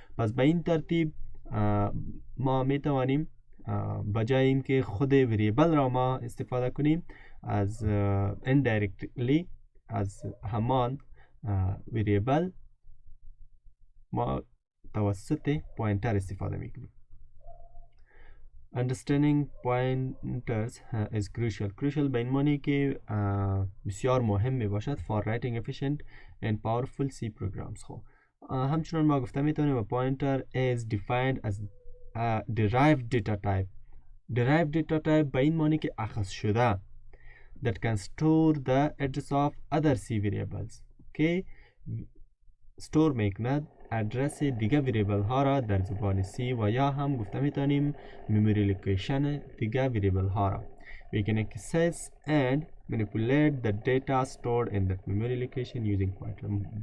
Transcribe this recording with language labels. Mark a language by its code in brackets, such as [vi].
[fa] پس به این ترتیب ما میتوانیم بجای اینکه خود وریبل را ما استفاده کنیم، از indirectly از همان وریبل ما توسط پوینتر استفاده میکنیم. [en] Understanding pointers is crucial. Crucial [fa] به این معنی که بسیار مهم می باشد [en] for writing efficient and powerful C programs. [fa] خب همچنان ما گفته میتونیم [en] pointer is defined as a derived data type. [fa] Derived data type به این معنی که اخذ شده [en] that can store the address of other C variables [fa] که استور میکند ادرس دیگه وریبل ها را در زبان سی و یا هم گفته میتونیم memory location دیگه وریبل ها را. [en] We can access and manipulate the data stored in that memory location using pointer.